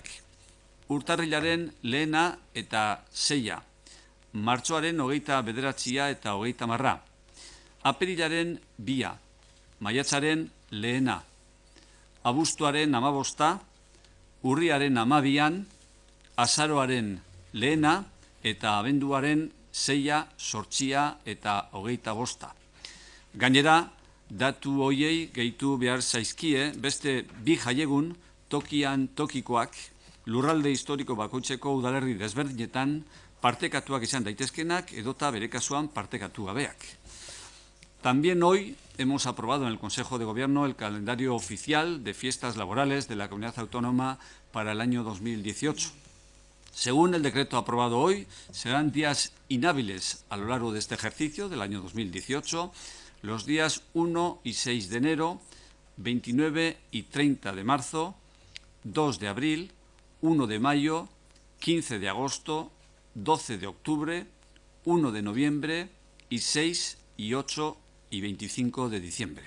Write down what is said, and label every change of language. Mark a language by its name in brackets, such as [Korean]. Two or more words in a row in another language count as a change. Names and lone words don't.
[Basque] Urtarrilaren 1 eta 6, martxoaren 29 eta 30, apirilaren 2, maiatzaren 1, abuztuaren 15, urriaren 12, azaroaren 1 eta abenduaren 6, 8 eta 25. Gainera, datu horiei gehitu behar zaizkie beste bi jaiegun tokian tokikoak lurralde historiko bakoitzeko udalerri desberdinetan partekatuak izan daitezkenak edota bere kasuan partekatu gabeak. [Spanish] También hoy hemos aprobado en el Consejo de Gobierno el calendario oficial de fiestas laborales de la Comunidad Autónoma para el año 2018. Según el decreto aprobado hoy, serán días inhábiles a lo largo de este ejercicio del año 2018, los días 1 y 6 de enero, 29 y 30 de marzo, 2 de abril, 1 de mayo, 15 de agosto, 12 de octubre, 1 de noviembre y 6 y 8 y 25 de diciembre.